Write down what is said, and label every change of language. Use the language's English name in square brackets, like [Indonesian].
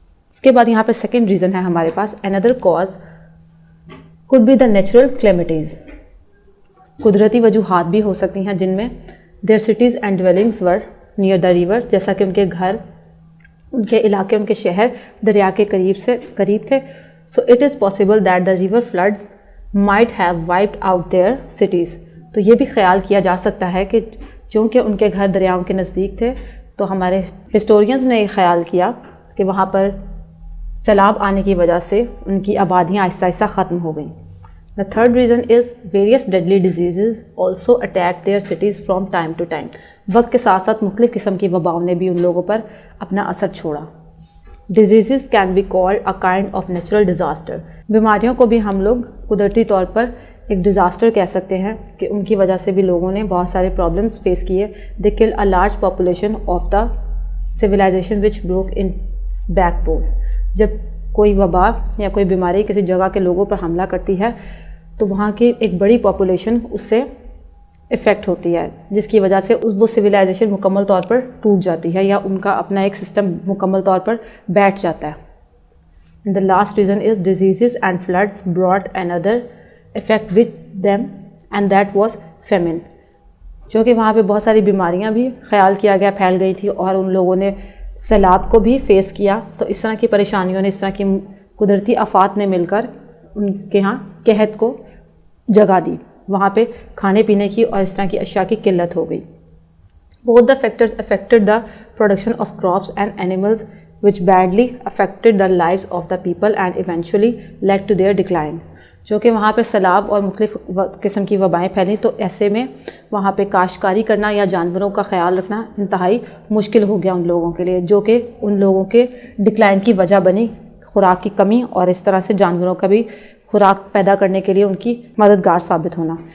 [Urdu] اس کے بعد یہاں پہ سیکنڈ ریزن ہے ہمارے پاس اندر cause [English] could be the natural calamities. [Urdu] قدرتی وجوہات بھی ہو سکتی ہیں جن میں [English] their cities and dwellings were near the river. [Urdu] جیسا کہ ان کے گھر، ان کے علاقے، ان کے شہر دریا کے قریب تھے. [English] So it is possible that the river floods might have wiped out their cities. [Urdu] تو یہ بھی خیال کیا جا سکتا ہے کہ چونکہ ان کے گھر دریاؤں کے نزدیک تھے تو ہمارے ہسٹورینز نے یہ خیال کیا کہ وہاں پر سیلاب آنے کی وجہ سے ان کی آبادیاں آہستہ آہستہ ختم ہو گئیں. [English] The third reason is various deadly diseases also attack their cities from time to time. [Urdu] وقت کے ساتھ ساتھ مختلف قسم کی وباؤں نے بھی ان لوگوں پر اپنا اثر چھوڑا. [English] Diseases can be called a kind of natural disaster. [Urdu] بیماریوں کو بھی ہم لوگ قدرتی طور پر ایک ڈیزاسٹر کہہ سکتے ہیں کہ ان کی وجہ سے بھی لوگوں نے بہت سارے پرابلمس فیس کیے. [English] They killed a large population of the civilization which broke its backbone. [Urdu] جب کوئی وبا یا کوئی بیماری کسی جگہ کے لوگوں پر حملہ کرتی ہے تو وہاں کی ایک بڑی پاپولیشن اس سے افیکٹ ہوتی ہے، جس کی وجہ سے وہ سویلائزیشن مکمل طور پر ٹوٹ جاتی ہے یا ان کا اپنا ایک سسٹم مکمل طور پر بیٹھ جاتا ہے. [English] The last reason is diseases and floods brought another effect with them, and that was famine. [Urdu] چونکہ وہاں پہ بہت ساری بیماریاں بھی خیال کیا گیا پھیل گئی تھی اور ان لوگوں نے سیلاب کو بھی فیس کیا، تو اس طرح کی پریشانیوں نے، اس طرح کی قدرتی آفات نے مل کر ان کے ہاں قحط کو جگہ دی، وہاں پہ کھانے پینے کی اور اس طرح کی اشیاء کی قلت ہو گئی. [English] Both the factors affected the production of crops and animals, which badly affected the lives of the people and eventually led to their decline. [Urdu] جو کہ وہاں پہ سیلاب اور مختلف قسم کی وبائیں پھیلیں، تو ایسے میں وہاں پہ کاشتکاری کرنا یا جانوروں کا خیال رکھنا انتہائی مشکل ہو گیا ان لوگوں کے لیے، جو کہ ان لوگوں کے ڈکلائن کی وجہ بنی، خوراک کی کمی اور اس طرح سے جانوروں کا بھی خوراک پیدا کرنے کے لیے ان کی مددگار ثابت ہونا.